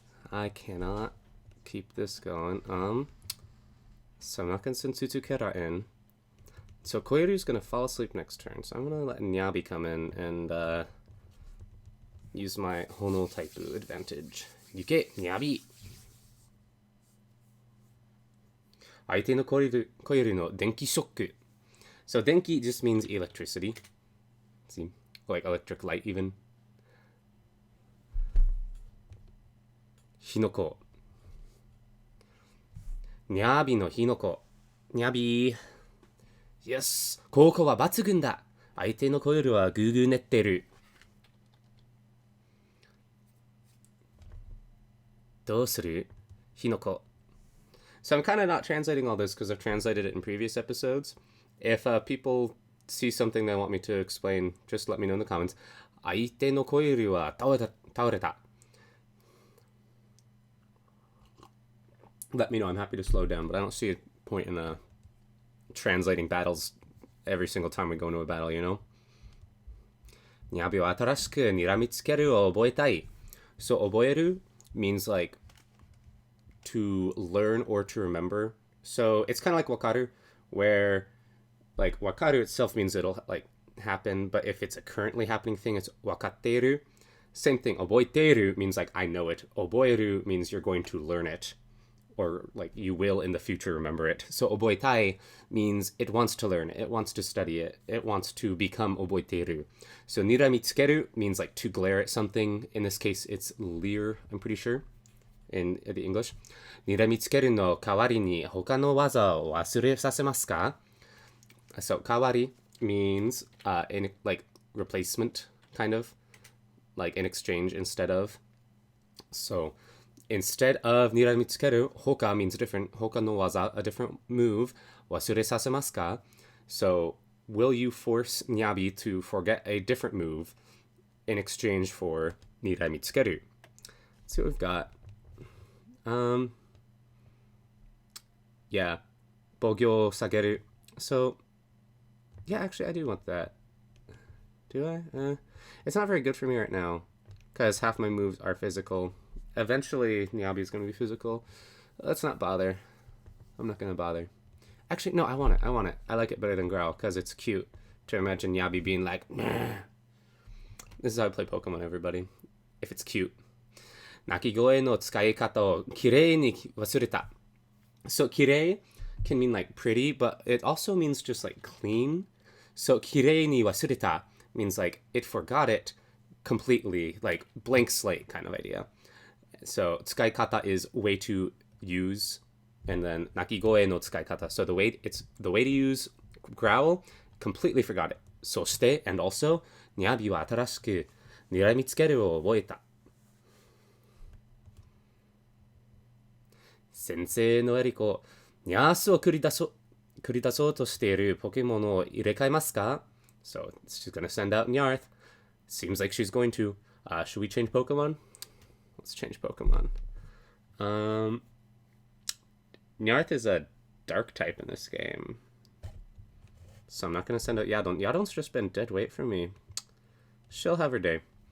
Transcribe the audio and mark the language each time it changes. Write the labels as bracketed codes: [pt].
[en] I cannot keep this going. So I'm not going to send Tsuzukera in. So Koiru's going to fall asleep next turn. So I'm going to let Nyabi come in and use my Hono Taipu advantage. [ja] Yuke, Nyabi! 相手のコイルの電気ショック. [en] So denki just means electricity. See? Like electric light even. [ja] Hinoko. Nyabi no Hinoko. Nyabi. Yes. 効果は抜群だ. 相手のコイルはグーグー練ってる. どうする?Hinoko. [en] So I'm kind of not translating all this because I've translated it in previous episodes. If people see something they want me to explain, just let me know in the comments. 相手のコイルは倒れた. Let me know. I'm happy to slow down, but I don't see a point in translating battles every single time we go into a battle, you know? [ja] ニャビを新しく睨みつけるを覚えたい. [en] So 覚える means like to learn or to remember. So it's kind of like wakaru, where like wakaru itself means it'll like happen, but if it's a currently happening thing, it's wakatteru. Same thing. 覚えている means like I know it. 覚える means you're going to learn it, or like you will in the future remember it. So 覚えたい means it wants to learn, it wants to study it, it wants to become 覚えている. So 睨みつける means like to glare at something. In this case, it's leer, I'm pretty sure, in the English. [ja] 睨みつけるの代わりに他の技を忘れさせますか? [en] So 代わり means in like replacement, kind of like in exchange instead of. So instead of 睨みつける, hoka means different. [ja] Hoka no waza, [en] a different move. [ja] 忘れさせますか? [en] So will you force Nyabi to forget a different move in exchange for 睨みつける?Let's see what we've got. Yeah. [ja] 防御を下げる. [en] So yeah, actually I do want that. Do I? It's not very good for me right now because half my moves are physical. Eventually, Nyabi is going to be physical. Let's not bother. I'm not going to bother. Actually, no, I want it. I like it better than Growl because it's cute to imagine Nyabi being like, nah. This is how I play Pokemon, everybody. If it's cute. [ja] 鳴き声の使い方をきれいに忘れた. [en] So, きれい can mean like pretty, but it also means just like clean. So, [ja] きれいに忘れた [en] means like it forgot it completely, like blank slate kind of idea. So 使い方 is way to use And then [ja] 鳴き声の使い方. [en] So the way to use growl, completely forgot it. [ja] そして [en] and also [ja] ニャビは新しく睨みつけるを覚えた。先生のエリコ、ニャースを繰り出そうとしているポケモンを入れ替えますか? [en] So she's gonna send out Nyarth. Seems like she's going to. Should we change Pokemon? Let's change Pokemon. Nyarth is a dark type in this game. So I'm not going to send out Yadon. Yadon's just been dead weight for me. She'll have her day.